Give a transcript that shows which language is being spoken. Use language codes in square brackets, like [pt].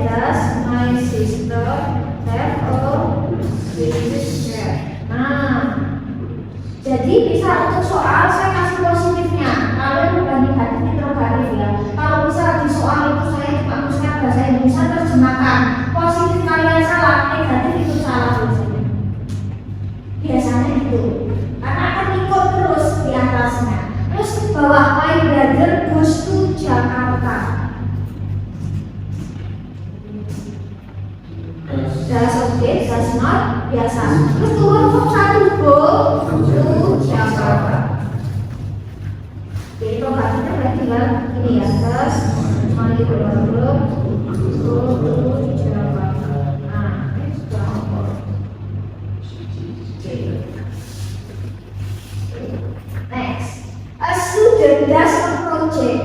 [en] Does my sister have a British cat? [id] Nah, jadi bisa untuk soal saya kasih positifnya. Kalian membandingkan interrogatif ya. Kalau bisa di soal itu saya cuma tuliskan bahasa Indonesia terjemahkan. Positif kalian salah, negatif itu salah biasanya. Biasanya gitu. Karena akan ikut terus di atasnya. Terus bawah [en] my brother goes to Jakarta. Does okay, does not, biasa. [id] Terus turun verb 1, [en] go to Jakarta. [id] Oke, interrogatifnya berarti tinggal ini ya. [en] Does my brother go to Jakarta? [id] Nah, ini sudah. [en] Next, a student does a project.